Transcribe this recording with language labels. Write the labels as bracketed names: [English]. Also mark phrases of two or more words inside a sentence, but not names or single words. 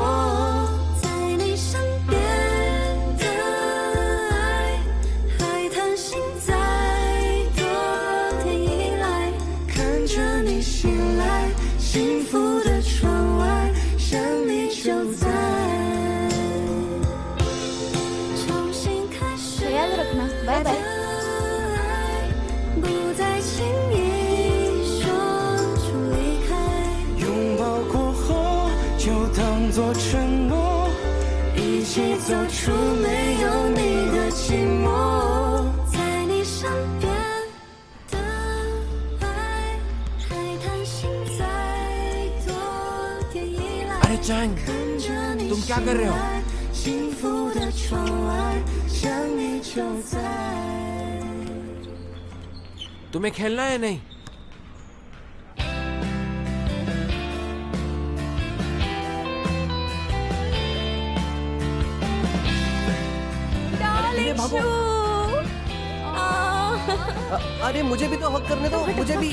[Chinese] 在你身边的爱，还贪心再多的依赖。看着你醒来，幸福的窗外，想你就在。重新开始 [Hindi] ख्याल रखना, बाय [Chinese] 的 [Hindi] बाय। [Chinese] 爱，不再轻易说出离开。拥抱过后就当作承诺，一起走出没有你的寂寞。在你身边的爱，还贪心再多点依赖。 [Hindi] अरे चैंग, [Chinese] 看着你 [Hindi] तुम क्या कर रहे हो? [Chinese] 醒来，幸福的窗外，想你就在。 [Hindi] तुम्हें खेलना है नहीं? धीरे भागो। अरे मुझे भी तो हक करने दो, मुझे भी।